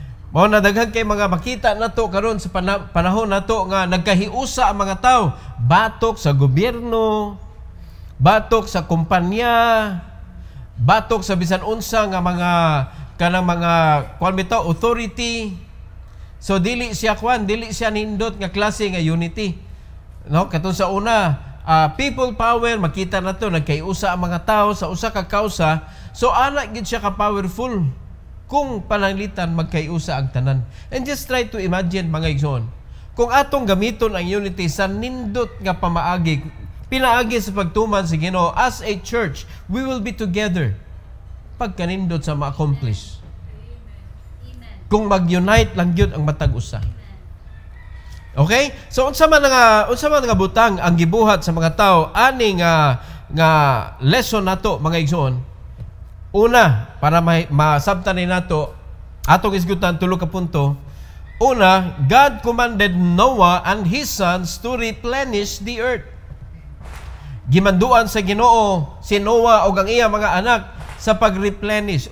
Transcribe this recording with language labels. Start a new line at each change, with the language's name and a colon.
Cebuano: Mao na daghan kay mga makita nato karon sa panahon nato nga nagkahiusa ang mga tao, batok sa gobyerno, batok sa kumpanya, batok sa bisan unsa nga mga kanang mga kuan bitaw authority. So dili siya nindot nga klase nga unity. No, katong sa una, people power, makita nato nagkahiusa ang mga tao sa usa ka kausa. So ana gid siya ka powerful kung pananglitan magkaiusa ang tanan.
English: And just try to imagine,
Cebuano: mga igsoon, kung atong gamiton ang unity sa nindot nga pamaagi, pinaagi sa pagtuman sa Ginoo,
English: as a church, we will be together
Cebuano: pagkanindot sa ma-accomplish. Kung mag-unite lang yun ang matag usa. Okay? So unsa man nga butang ang gibuhat sa mga tao ani nga lesson nato, mga igsoon. Una, para masabtanin nato, atong isgutan tulo ka punto.
English: Una, God commanded Noah and his sons to replenish the earth.
Cebuano: Gimanduan sa Ginoo si Noah o ang iya mga anak sa pag-replenish.